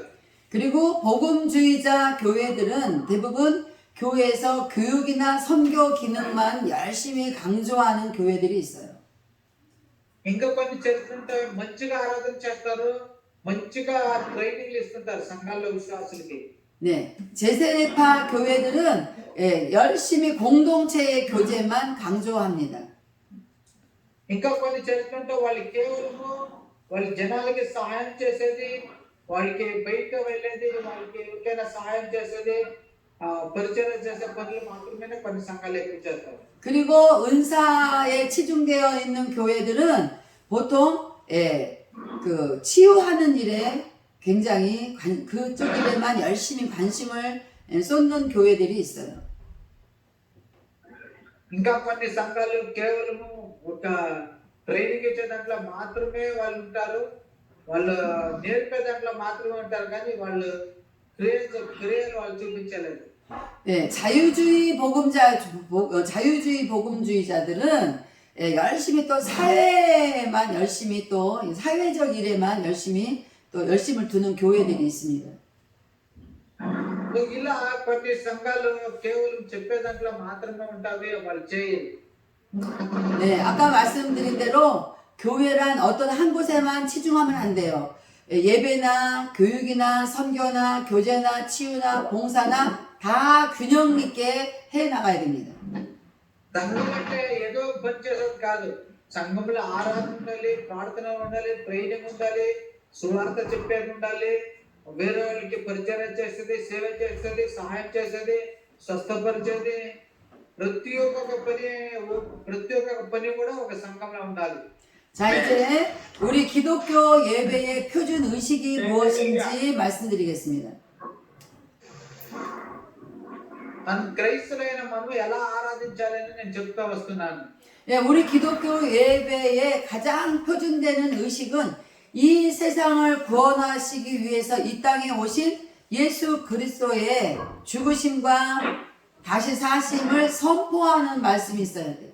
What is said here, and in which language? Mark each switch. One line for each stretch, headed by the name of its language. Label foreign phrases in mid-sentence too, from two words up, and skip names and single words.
Korean: 그리고 복음주의자 교회들은 대부분 교회에서 교육이나 선교 기능만 열심히 강조하는 교회들이 있어요.
Telugu: ఇంకా కొన్ని చేస్తుంటారు, మంచిగా ఆరాధన చేస్తారు, మంచిగా ట్రైనింగ్లు ఇస్తుంటారు సంఘాల్లో విశ్వాసులకి.
Korean: 네, 제세례파 교회들은 열심히 공동체의 교제만 강조합니다.
Telugu: ఇంకా కొన్ని చేస్తుంటే వాళ్ళు కేవలము వాళ్ళ జనాలకి సహాయం చేసేది, వాళ్ళకి బయటకు వెళ్ళేది, వాళ్ళకి ఎవరికైనా సహాయం చేసేది, పరిచయం చేసే పనులు మాత్రమే కొన్ని సంఘాలు ఎక్కువ చేస్తారు.
Korean: 그리고 은사에 치중되어 있는 교회들은 보통 그 치유하는 일에 굉장히 그쪽 일에만 열심히 관심을 쏟는 교회들이 있어요.
Telugu: ఇంకా కొన్ని సంఘాలు కేవలము ఒక ట్రైనింగ్ ఇచ్చే దాంట్లో మాత్రమే వాళ్ళు ఉంటారు, వాళ్ళు నేర్పే దాంట్లో మాత్రమే ఉంటారు, కానీ వాళ్ళు క్రియలు వాళ్ళు చూపించలేదు.
Korean: 네, 자유주의 복음주의자들은 열심히 또 열심히 또 사회적 일에만 열심을 두는 교회들이 있습니다.
Telugu: ఇలా కొన్ని సంఘాలు కేవలం చెప్పే దాంట్లో మాత్రమే ఉంటాయి, వాళ్ళు చేయరు.
Korean: 네, 아까 말씀드린 대로 교회란 어떤 한 곳에만 치중하면 안 돼요. 예배나 교육이나 선교나 교제나 치유나 봉사나 다 균형 있게 해 나가야 됩니다.
Telugu: సంఘం అంటే ఏదో పని చేసేది కాదు. సంఘంలో ఆరాధన ఉండాలి, ప్రార్థన ఉండాలి, ట్రైనింగ్ ఉండాలి, సువార్త చెప్పేది ఉండాలి, వేరే వాళ్ళకి పరిచయం చేసేది, సేవ చేసేది, సహాయం చేసేది, స్వస్థపరిచేది, ప్రతి ఒక్క పని కూడా ఒక సంఘంలో ఉండాలి.
Korean: 자, 이제 우리 기독교 예배의 표준 의식이 무엇인지 말씀드리겠습니다.
Telugu: క్రైస్తవులైన మనం ఎలా ఆరాధించాలని నేను చెప్తా వస్తున్నాను.
Korean: 예, 우리 기독교 예배의 가장 표준되는 의식은 이 세상을 구원하시기 위해서 이 땅에 오신 예수 그리스도의 죽으심과 다시 사심을 선포하는 말씀이 있어야 돼요.